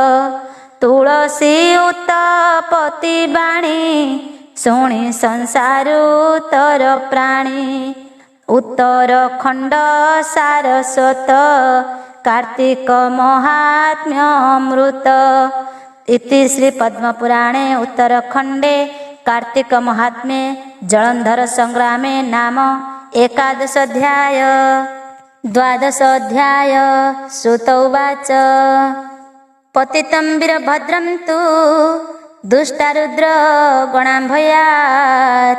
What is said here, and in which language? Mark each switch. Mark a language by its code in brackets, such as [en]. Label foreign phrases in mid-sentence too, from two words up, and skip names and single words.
[or] ତୁଳସୀ ଉତ୍ତପତି ବାଣୀ ଶୁଣି ସଂସାରୁ ତର ପ୍ରାଣୀ। ଉତ୍ତରଖଣ୍ଡ ସାରସ୍ୱତ କାର୍ତ୍ତିକ ମହାତ୍ମ୍ୟ ଅମୃତ। [sa] ଇତି ଶ୍ରୀ ପଦ୍ମପୁରାଣେ ଉତ୍ତରଖଣ୍ଡେ कार्तिक महात्म्ये जलंधर संग्रामे नाम एकादश अध्याय। द्वादश अध्याय सुत उवाच पतितं वीरभद्रं तु दुष्टारुद्र गणाभयात्।